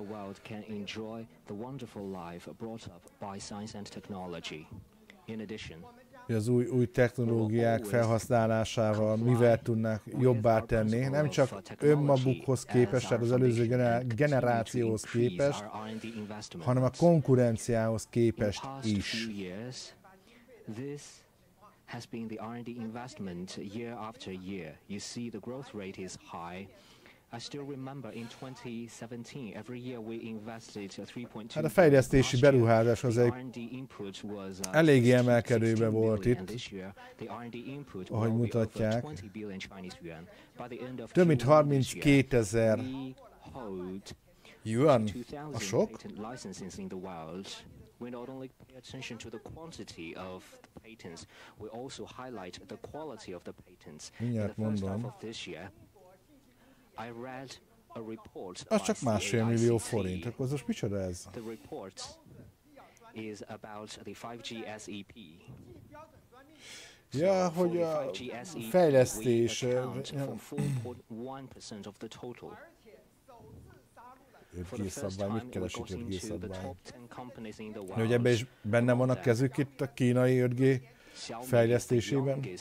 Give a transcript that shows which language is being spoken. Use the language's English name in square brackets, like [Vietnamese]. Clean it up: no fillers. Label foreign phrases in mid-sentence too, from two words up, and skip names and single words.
[Hungarian] Az új technológiák felhasználásával mivel tudnak jobbá tenni, nem csak önmagukhoz képest, tehát az előző generációhoz képest, hanem a konkurenciához képest is. [English] Has been the R&D investment year after year. You see the growth rate is high. I still remember in 2017 every year we invested 3.2. [Hungarian] Hát a fejlesztési beruházás az egy eléggé emelkedőbe volt itt, ahogy mutatják. Több mint 32 000 yuan, a sok? [English] We not only pay attention to the quantity of the patents, we also highlight the quality of the patents. In the first half of this year, I read a report. [Hungarian] Az csak 1,5 millió forint, akkor az most micsoda ez? [English] The report is about the 5G SEP. [Hungarian] Ja, hogy a fejlesztés 4.1% [English] of the total. [Hungarian] 5G szabvány, mit keresik 5G szabvány? Hogy ebben is benne van a kezük itt a kínai 5G fejlesztésében?